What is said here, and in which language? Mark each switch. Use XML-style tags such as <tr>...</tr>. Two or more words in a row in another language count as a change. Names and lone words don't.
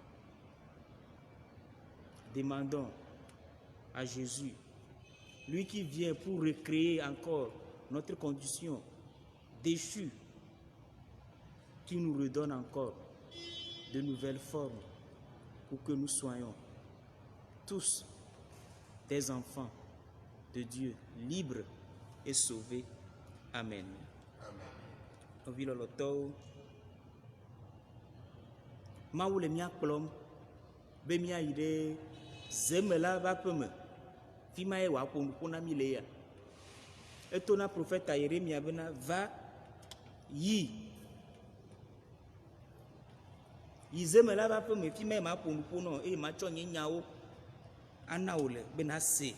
<fr>Demandons à Jésus, lui qui vient pour recréer encore notre condition déchue, qui nous redonne encore de nouvelles formes pour que nous soyons tous des enfants de Dieu, libres et sauvés. Amen. Amen.</fr> <ee>Mawu le mia kplɔm be mia yi ɖe zeme la ƒe aƒe me, fi ma ye wòaƒo nuƒo na mi le ya. Eto na profeta Yeremia bena va yi zeme la ƒe aƒe me, fi ma ye maƒo nuƒo nɔ eye matsɔ nye nyawo ana wò le bena se.</ee>